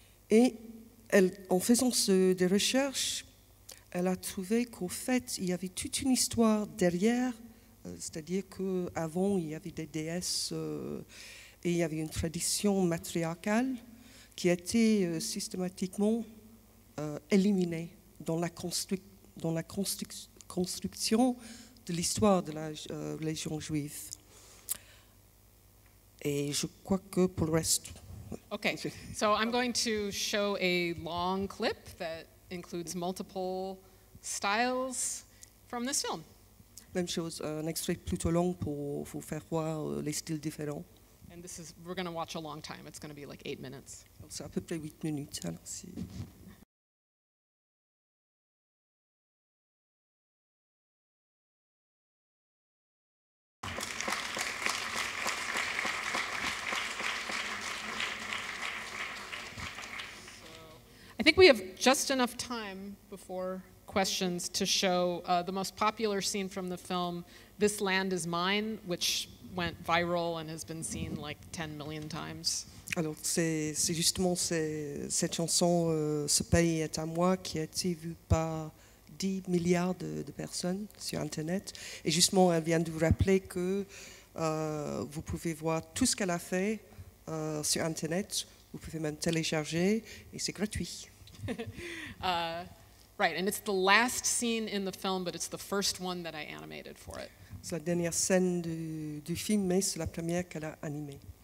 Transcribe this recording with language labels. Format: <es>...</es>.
<fr>Et en faisant des recherches, elle a trouvé qu'au fait, il y avait toute une histoire derrière, c'est-à-dire qu'avant, il y avait des déesses et il y avait une tradition matriarcale qui a été systématiquement éliminée dans la construction de l'histoire de la religion juive. Et je crois que pour le reste...</fr> <en>Okay, so I'm going to show a long clip that includes multiple styles from this film.</en> <fr>Même chose, un extrait plutôt long pour vous faire voir les styles différents.</fr> <en>And we're going to watch a long time. It's going to be like 8 minutes.</en> <fr>C'est à peu près 8 minutes. Alors</fr> <en>I think we have just enough time before questions to show the most popular scene from the film, This Land Is Mine, which went viral and has been seen like 10 million times.</en> <fr>Alors, c'est justement cette chanson, Ce pays est à moi, qui a été vue par 10 milliards de personnes sur Internet. Et justement, elle vient de vous rappeler que vous pouvez voir tout ce qu'elle a fait sur Internet. Vous pouvez même télécharger et c'est gratuit.</fr> <en>Right, and it's the last scene in the film, but it's the first one that I animated for it.</en> <fr>C'est la dernière scène du film, mais c'est la première qu'elle a animée.</fr>